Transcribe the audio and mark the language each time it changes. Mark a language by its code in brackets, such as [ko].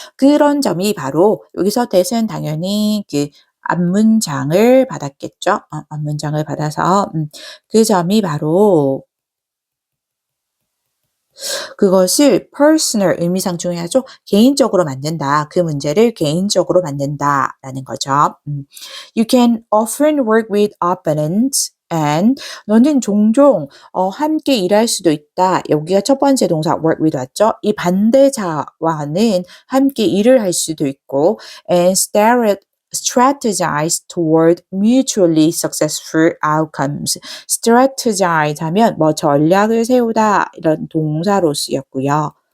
[ko] 그런 점이 바로 여기서 that은 당연히 그 앞문장을 받았겠죠. 앞문장을 받아서 그 점이 바로 그것을 personal 의미상 중요하죠. 개인적으로 만든다. 그 문제를 개인적으로 만든다라는 거죠. [en] You can often work with opponents and [ko] 너는 종종 함께 일할 수도 있다. 여기가 첫 번째 동사 work with 왔죠. 이 반대자와는 함께 일을 할 수도 있고 [en] and strategize toward mutually successful outcomes. [ko] strategize 하면 뭐 전략을 세우다 이런 동사로 쓰였고요.